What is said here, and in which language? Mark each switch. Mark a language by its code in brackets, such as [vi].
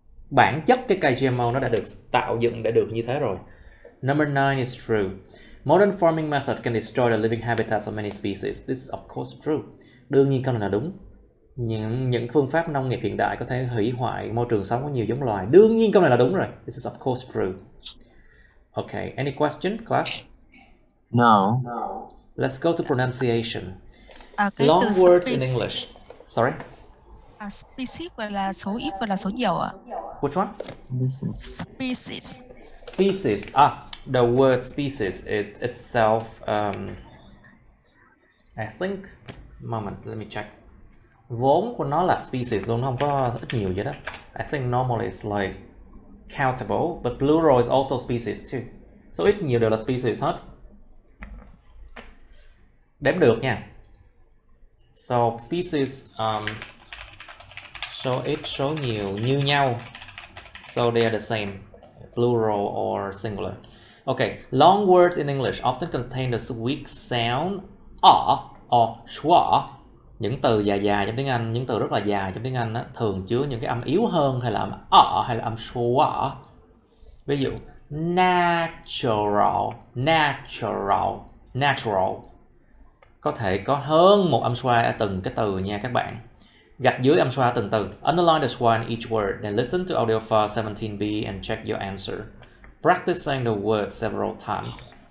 [vi] Bản chất cái cây GMO nó đã được tạo dựng để được như thế rồi. [en] Number 9 is true. Modern farming method can destroy the living habitats of many species. This is of course true. [vi] Đương nhiên câu này là đúng. Những phương pháp nông nghiệp hiện đại có thể hủy hoại môi trường sống của nhiều giống loài. Đương nhiên câu này là đúng rồi. [en] This is of course true. Okay, any question, class? No. Let's go to pronunciation. Long words in English. Sorry? [vi] Species và là số ít và là số nhiều ạ? [en] Which one? Species. Species. The word species itself, I think, moment, let me check. [vi] Vốn của nó là species luôn, không có ít nhiều vậy đó. [en] I think normally it's like countable, but plural is also species too. [vi] So ít nhiều đều là species hết. Đếm được nha. [en] So species, [vi] số ít, số nhiều như nhau. [en] So they are the same, plural or singular. Okay, long words in English often contain the weak sound or schwa. [vi] Những từ dài trong tiếng Anh, những từ rất là dài trong tiếng Anh á, thường chứa những cái âm yếu hơn, hay là âm hay là âm schwa. Ví dụ natural có thể có hơn một âm schwa ở từng cái từ nha các bạn. Gạch dưới âm schwa từng từ. [en] Underline the schwa in each word, then listen to audio file 17b and check your answer. Practice saying the word several times.